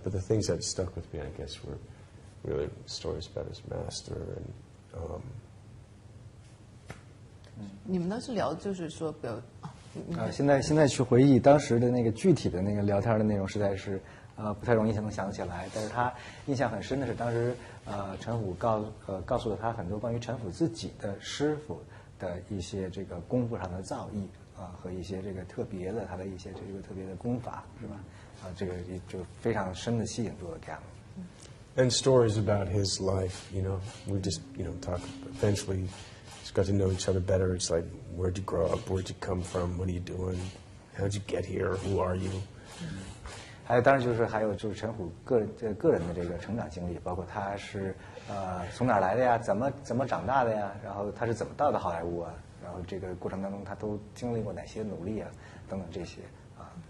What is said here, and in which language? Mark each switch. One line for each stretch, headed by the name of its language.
English: But the things that stuck with me, I guess, were really stories about his master and.
Chinese: 你们当时聊就是说，比如现在去回忆当时的那个具体的那个聊天的内容，实在是不太容易能想起来。但是他印象很深的是，当时陈虎告诉了他很多关于陈虎自己的师傅的一些这个功夫上的造诣和一些这个特别的他的一些这个特别的功法，是吧？这个就非常深的吸引住了 Keanu。
English: And stories about his life, we just, talk. Eventually, just got to know each other better. It's like, where'd you grow up? Where'd you come from? What are you doing? How'd you get here? Who are you?
Chinese: 当然还有陈虎个人的这个成长经历，包括他是从哪儿来的呀，怎么长大的呀，然后他是怎么到的好莱坞啊，然后这个过程当中他都经历过哪些努力啊，等等这些啊。